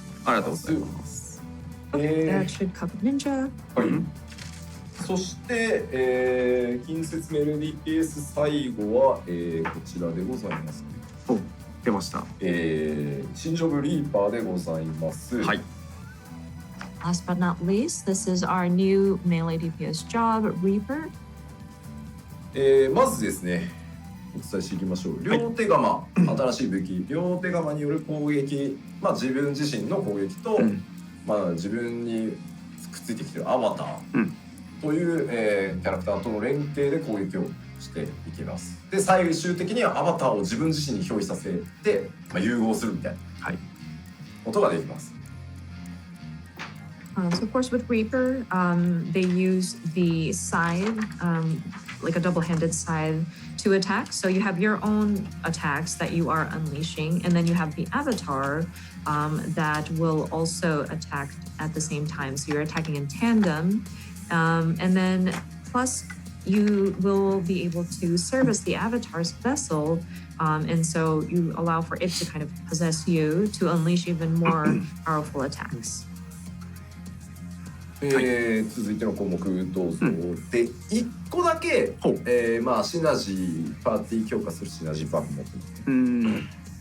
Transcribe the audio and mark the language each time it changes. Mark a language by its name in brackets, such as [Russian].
[Japanese] ありがとうございます。 [English] That should cover ninja. [Japanese] はい。そして、近接メロディケース最後は、こちらでございます。出ました。新ジョブリーパーでございます。はい。 [English] Last but not least, this is our new melee DPS job, Reaper. [Japanese] まずですね、お伝えしていきましょう。両手釜、新しい武器、両手釜による攻撃、自分自身の攻撃と、自分にくっついてきているアバターという、キャラクターとの連携で攻撃をしていきます。で、最終的にはアバターを自分自身に表示させて、融合するみたいなことができます。 [English] So of course with Reaper, they use the scythe, like a double-handed scythe to attack. So you have your own attacks that you are unleashing, and then you have the avatar that will also attack at the same time. So you're attacking in tandem, and then plus you will be able to service the avatar's vessel, and so you allow for it to kind of possess you to unleash even more powerful attacks. [Japanese] 続いての項目どうぞ。で、1個だけ、シナジーパーティー強化するシナジーバフ持ってます。